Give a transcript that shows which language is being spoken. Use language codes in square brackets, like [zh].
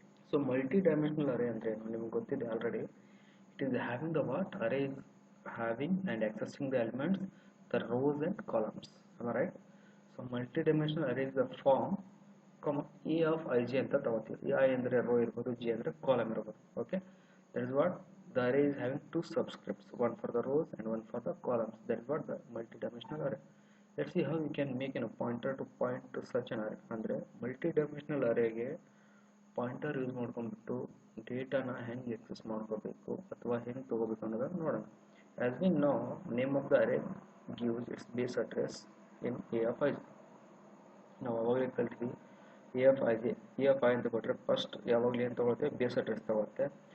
[kn] So multi dimensional ಅರೇ ಅಂದರೆ ಏನು ನಿಮ್ಗೆ ಗೊತ್ತಿದೆ already. [en] It is having the what, array is having and accessing the elements, the rows and columns. Right. So multi dimensional array is the form a of i j [kn] ಅಂತ ತಗೋತೀವಿ. I ಅಂದರೆ rho ಇರ್ಬೋದು, G ಅಂದರೆ column ಇರ್ಬೋದು. [en] Okay, that is what the array is having 2 subscripts, one for the rows and one for the columns. That is what the multi-dimensional array. Let's see how we can make a pointer to point to such an array. [kn] ಅಂದರೆ multi-dimensional arrayಗೆ pointer use ಮಾಡ್ಕೊಂಡ್ಬಿಟ್ಟು ಡೇಟಾನ ಹೆಂಗೆ excess ಮಾಡ್ಕೋಬೇಕು ಅಥವಾ ಹೆಂಗೆ ತೊಗೋಬೇಕು ಅನ್ನೋದನ್ನು ನೋಡೋಣ. [en] As we know, name of the array gives its base address in a of i. [kn] ನಾವು ಅವಾಗಲೇ ಕಲ್ತೀವಿ A of I J, A of I ಅಂತ ಕೊಟ್ಟರೆ ಫಸ್ಟ್ ಯಾವಾಗಲೂ ಏನು ತೊಗೊಳುತ್ತೆ, ಬೇಸ್ ಅಡ್ರೆಸ್ ತೊಗೊಳುತ್ತೆ.